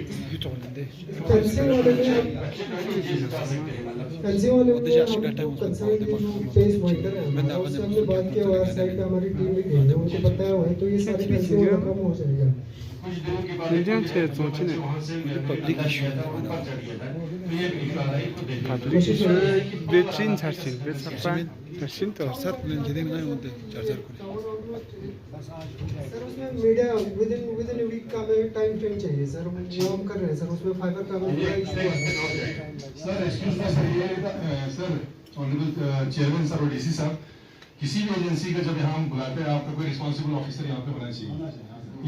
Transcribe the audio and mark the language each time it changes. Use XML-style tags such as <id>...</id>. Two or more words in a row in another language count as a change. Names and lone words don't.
<hi>कंसर्न वाले में कंसर्न जो पेश वर्कर है उससे हमने बात किया, और साइड पे हमारी टीम भी गई है, उनको बताया हुआ है, तो ये सारे कंसर्न कम हो जाएगा। कुछ दिनों के बाद वहाँ से</hi> <en>public issue</en> <hi>था, ऊपर चढ़ गया था, तो ये एक इशू आ रहा है, इसको देखिए। 배트린 잘친 잘친 또 사는 진행나요 근데 잘 सर उसमें मीडिया</hi> <en>within week</en> <hi>का</hi> <en>time frame</en> <hi>चाहिए सर, वो हम कर रहे हैं सर। उसमें फाइबर का बड़ा इशू है सर।</hi> <en>excuse me sir,</en> <hi>ये सर</hi> <en>honourable chairman sir</en> <hi>और डीसी साहब, किसी भी एजेंसी का जब यहाँ हम बुलाते हैं आपका कोई</hi> <en>responsible officer</en> <hi>यहाँ पे होना चाहिए।</hi>